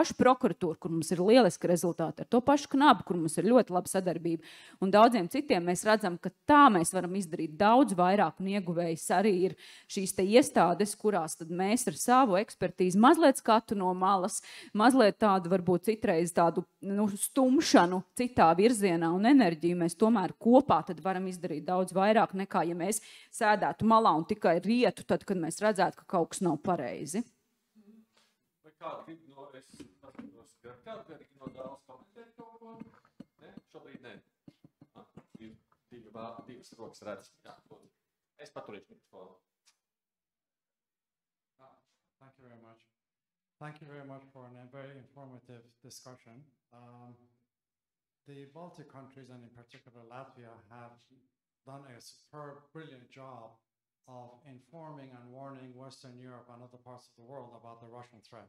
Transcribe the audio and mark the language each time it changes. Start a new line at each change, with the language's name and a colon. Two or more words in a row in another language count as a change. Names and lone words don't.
Latvian: pašu prokuratūru, kur mums ir lieliski rezultāti, ar to pašu knabu, kur mums ir ļoti laba sadarbība, un daudziem citiem mēs redzam, ka tā mēs varam izdarīt daudz vairāk, un ieguvējs arī ir šīs te iestādes, kurās tad mēs ar savu ekspertīzi mazliet skatu no malas, mazliet tādu varbūt citreiz tādu stumšanu citā virzienā un enerģiju, mēs tomēr kopā tad varam izdarīt daudz vairāk nekā, ja mēs sēdētu malā un tikai rietu, tad, kad mēs redzētu, ka kaut kas nav pareizi. Vai kādi grib no Dālas komentēt kaut ko? Ne? Šobrīd ne. Divas rokas redz. Jā, es paturīšu mikrofonu.
English: Thank you very much. Thank you very much for a very informative discussion. The Baltic countries, and in particular Latvia, have done a superb, brilliant job of informing and warning Western Europe and other parts of the world about the Russian threat.